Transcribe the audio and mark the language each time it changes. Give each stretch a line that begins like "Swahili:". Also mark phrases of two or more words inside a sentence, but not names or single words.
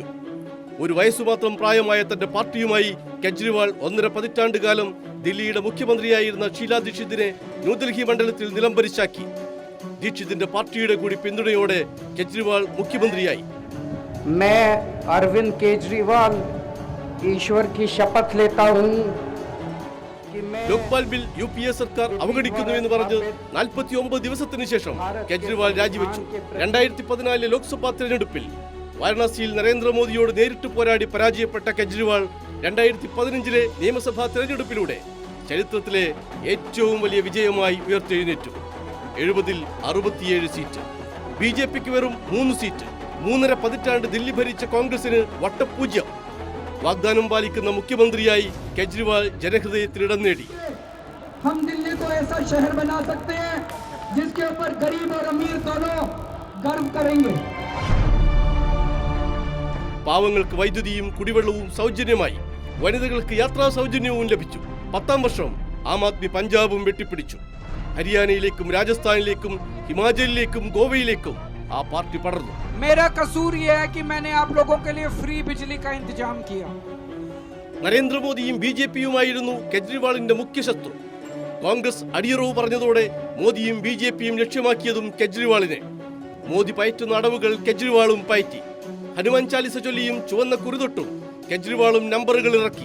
Malayalam: ഒരു വയസ്സുമാത്രം പ്രായമായ തന്റെ പാർട്ടിയുമായി കെജ്രിവാൾ 1.5 പതിറ്റാണ്ട് കാലം ദില്ലിയുടെ മുഖ്യമന്ത്രിയായിരുന്ന ഷീലാ ദീക്ഷിതിനെ ന്യൂഡൽഹി മണ്ഡലത്തിൽ നിലംപരിശാക്കി. ദീക്ഷിതിന്റെ പാർട്ടിയുടെ കൂടി പിന്തുണയോടെ കെജ്രിവാൾ മുഖ്യമന്ത്രിയായി.
Hindi: मैं अरविंद केजरीवाल ईश्वर की शपथ लेता हूं कि मैं
Malayalam: ലോക്പാൽ ബിൽ UPA സർക്കാർ അവഗണിക്കുന്നുവെന്ന് പറഞ്ഞ് 49 ദിവസത്തിന് ശേഷം കെജ്രിവാൾ രാജിവെച്ചു. 2014 ലോക്സഭാ തെരഞ്ഞെടുപ്പിൽ വാരണാസിയിൽ നരേന്ദ്രമോദിയോട് നേരിട്ട് പോരാടി പരാജയപ്പെട്ട കെജ്രിവാൾ 2015 നിയമസഭാ തെരഞ്ഞെടുപ്പിലൂടെ ചരിത്രത്തിലെ ഏറ്റവും വലിയ വിജയമായി ഉയർത്തെഴുന്നേറ്റു. 70-ൽ 67 സീറ്റ്. BJPക്ക് വെറും 3 സീറ്റ്. 3.5 പതിറ്റാണ്ട് ദില്ലി ഭരിച്ച കോൺഗ്രസിന് വട്ടപൂജ്യം. വാഗ്ദാനം പാലിക്കുന്ന മുഖ്യമന്ത്രിയായി കെജ്രിവാൾ ജനഹൃദയത്തിൽ ഇടം നേടി.
Hindi: हम दिल्ली को ऐसा शहर बना सकते हैं जिसके ऊपर गरीब और अमीर दोनों गर्व करेंगे.
Malayalam: പാവങ്ങൾക്ക് വൈദ്യുതിയും കുടിവെള്ളവും സൗജന്യമായി, വനിതകൾക്ക് യാത്രാ സൗജന്യവും ലഭിച്ചു. 10ാം വർഷം ആം ആദ്മി പഞ്ചാബും വെട്ടിപ്പിടിച്ചു. ഹരിയാനയിലേക്കും രാജസ്ഥാനിലേക്കും ഹിമാചലിലേക്കും ഗോവയിലേക്കും ആ പാർട്ടി പടർന്നു.
Hindi: मेरा कसूर यह है कि मैंने आप लोगों के लिए फ्री बिजली का इंतजाम किया.
Malayalam: നരേന്ദ്രമോദിയും BJPയുമായിരുന്നു കെജ്രിവാളിന്റെ മുഖ്യ ശത്രു. കോൺഗ്രസ് അടിയറവ് പറഞ്ഞതോടെ മോദിയും BJPയും ലക്ഷ്യമാക്കിയതും കെജ്രിവാളിനെ. മോദി പയറ്റുന്ന അടവുകൾ കെജ്രിവാളും പയറ്റി. ഹനുമാൻ ചാലിസ ചൊല്ലിയും ചുവന്ന കുറിതൊട്ടും കെജ്രിവാളും നമ്പറുകൾ ഇറക്കി.